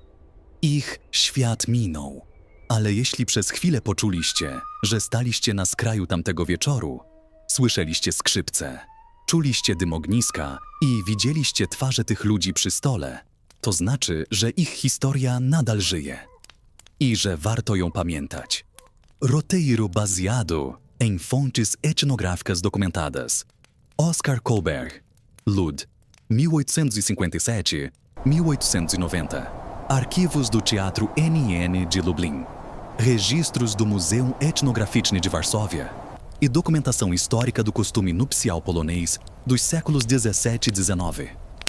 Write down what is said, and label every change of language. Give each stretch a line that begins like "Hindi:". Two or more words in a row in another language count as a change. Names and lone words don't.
Polish: Ich świat minął, ale jeśli przez chwilę poczuliście, że staliście na skraju tamtego wieczoru, słyszeliście skrzypce, czuliście dym ogniska i widzieliście twarze tych ludzi przy stole, to znaczy, że ich historia nadal żyje i że warto ją pamiętać.
Portuguese: Roteiro baseado em fontes etnográficas documentadas. Oscar Kolberg, Lud, 1857-1890. Arquivos do Teatro NN de Lublin. Registros do Muzeum Etnograficzny de Varsóvia e documentação histórica do costume nupcial polonês dos séculos 17 e 19.